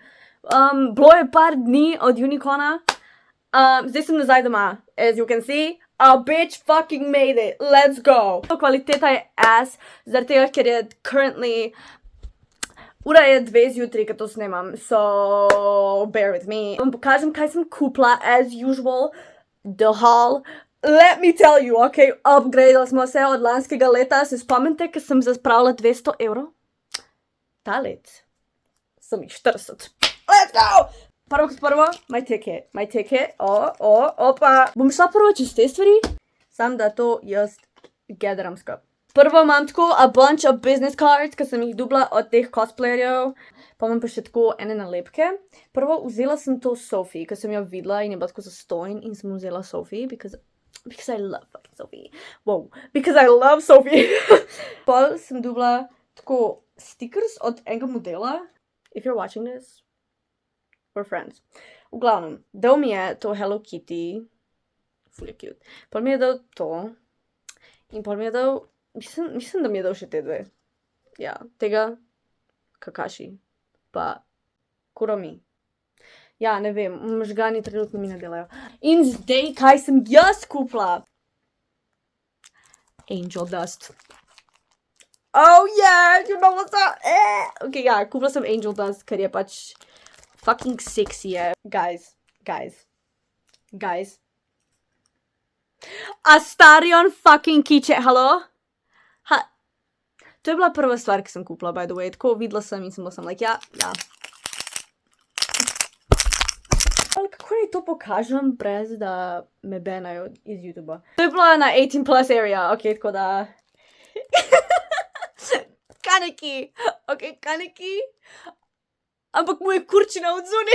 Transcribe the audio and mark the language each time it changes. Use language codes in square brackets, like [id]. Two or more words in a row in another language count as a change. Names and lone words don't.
[sl] Bilo je par dni od Unicona. Zdaj sem nazaj doma. [en] As you can see, a bitch fucking made it. Let's go. [sl] Kvaliteta je ass, zaradi tega, ker je currently ura je 2 zjutraj, ko to snemam, [en] so bear with me. [sl] Vam pokažem, kaj sem kupila, [en] as usual, the haul. Let me tell you, [sl] okay, upgradali smo se od lanskega leta. Se spomnite, ko sem zaspravila 200 evrov? Ta let sem jih 40. [en] Let's go! [sl] Prvo kot prvo, [en] my ticket, [sl] opa. Bom šla prvo čez te stvari, sam da to jaz gatheram skup. Prvo imam tako [en] a bunch of business cards, [sl] ki sem jih dobila od teh cosplayerjev, pa imam pa še tako ene nalepke. Prvo vzela sem to Sophie, ki sem jo videla in je bila tako zastonj in sem vzela Sophie, [en] because I love fucking Sophie. Wow, because I love Sophie. [sl] Pol sem dobila tako stickers od enega modela. [en] If you're watching this, we're friends. [sl] V glavnem, dal mi je to Hello Kitty. Ful je cute. Pol mi je dal to. In pol mi je dal mislim, da mi je dal še te dve. Ja, tega, kakaši, pa kuromi. Ja, ne vem, možgani trenutno mi ne delajo. In zdaj, kaj sem jaz kupila? Angel dust. [en] Oh yeah, you know what's up? [sl] Ok, ja, kupila sem angel dust, ker je pač [en] fucking sexy [sl] je. Guys. [en] Astarion fucking keychain, halo? [sl] To je bila prva stvar, ki sem kupila, [en] by the way. [sl] Tako videla sem in sem like, ja. Kako naj to pokažem, brez da me banajo iz YouTubea? To je bila na 18 [en] plus area, [sl] ok, tako da... Kaneki, ampak mu je kurčina od zunaj.